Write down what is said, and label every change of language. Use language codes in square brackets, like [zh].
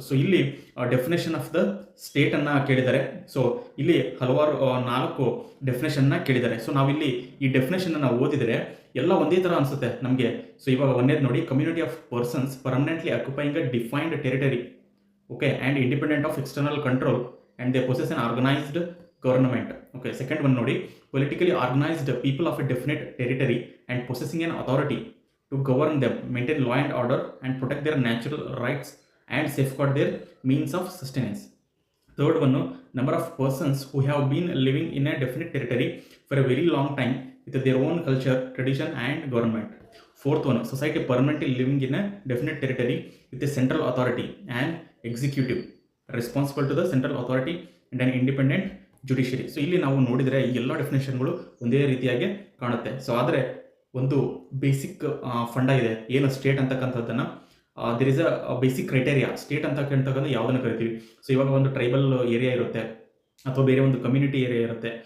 [kn] So ಇಲ್ಲಿ definition of the ಸ್ಟೇಟನ್ನು ಕೇಳಿದ್ದಾರೆ. So ಇಲ್ಲಿ ಹಲವಾರು 4 ಡೆಫಿನೇಷನ್ನ ಕೇಳಿದ್ದಾರೆ. ಸೊ ನಾವಿಲ್ಲಿ ಈ ಡೆಫಿನೇಷನ್ನ ಓದಿದರೆ ಎಲ್ಲ ಒಂದೇ ಥರ ಅನಿಸುತ್ತೆ ನಮಗೆ. ಸೊ ಇವಾಗ ಒಂದೇದು ನೋಡಿ, [en] Community of persons permanently occupying a defined territory, okay, and independent of external control and they possess an organised government. Okay, second one nodi, politically organized people of a definite territory and possessing an authority to govern them, maintain law and order and protect their natural rights and safeguard their means of sustenance. Third one, number of persons who have been living in a definite territory for a very long time with their own culture, tradition and government. Fourth one, society permanently living in a definite territory with a central authority and executive responsible to the central authority and an independent judiciary. [kn] So ಇಲ್ಲಿ ನಾವು ನೋಡಿದರೆ ಈ ಎಲ್ಲ ಡೆಫಿನೇಷನ್ಗಳು ಒಂದೇ ರೀತಿಯಾಗಿ ಕಾಣುತ್ತೆ. So ಆದರೆ ಒಂದು ಬೇಸಿಕ್ ಫಂಡ ಇದೆ, ಏನು ಸ್ಟೇಟ್ ಅಂತಕ್ಕಂಥದ್ದನ್ನು [en] There is a basic criteria. [kn] State ಅಂತಕ್ಕಂಥದ್ದು ಯಾವುದನ್ನು ಕರಿತೀವಿ. ಸೊ ಇವಾಗ ಒಂದು ಟ್ರೈಬಲ್ ಏರಿಯಾ ಇರುತ್ತೆ ಅಥವಾ ಬೇರೆ ಒಂದು ಕಮ್ಯುನಿಟಿ ಏರಿಯಾ ಇರುತ್ತೆ.